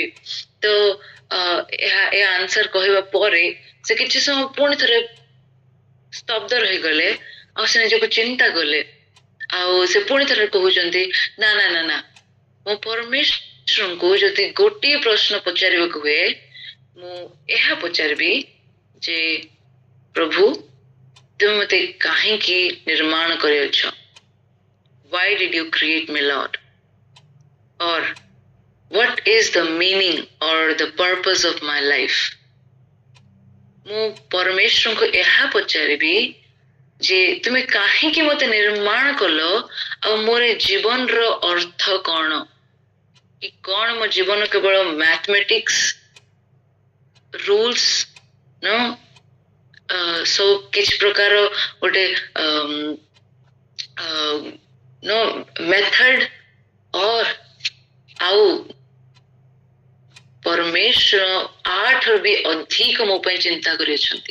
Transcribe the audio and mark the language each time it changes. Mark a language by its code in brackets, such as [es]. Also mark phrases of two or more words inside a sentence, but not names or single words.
[or] ତ ଏ ଆନ୍ସର କହିବା ପରେ ସେ କିଛି ସମୟ ପୁଣି ଥରେ ସ୍ତବ୍ଧ ରହିଗଲେ, ଆଉ ସେ ନିଜକୁ ଚିନ୍ତା କଲେ, ଆଉ ସେ ପୁଣି ଥରେ କହୁଛନ୍ତି ନା ନା ନା ନା, ମୁଁ ପରମେଶ୍ୱରଙ୍କୁ ଯଦି ଗୋଟିଏ ପ୍ରଶ୍ନ ପଚାରିବାକୁ ହୁଏ, ମୁଁ ଏହା ପଚାରିବି ଯେ ପ୍ରଭୁ, ତୁମେ ମତେ କାହିଁକି ନିର୍ମାଣ କରିଅଛ? [en] Why did you create me, Lord? Or what is the meaning or the purpose of my life? [or] ମୁଁ ପରମେଶ୍ୱରଙ୍କୁ ଏହା ପଚାରିବି ଯେ ତୁମେ କାହିଁକି ମତେ ନିର୍ମାଣ କଲ, ଆଉ ମୋର ଜୀବନର ଅର୍ଥ କଣ? କି କଣ ମୋ ଜୀବନ କେବଳ [en] mathematics, rules, [or] ସବୁ କିଛି ପ୍ରକାର ଗୋଟେ ମେଥଡ, ଆଉ ପରମେଶ୍ୱର 8ରୁ ବି ଅଧିକ ମୋ ପାଇଁ ଚିନ୍ତା କରିଛନ୍ତି।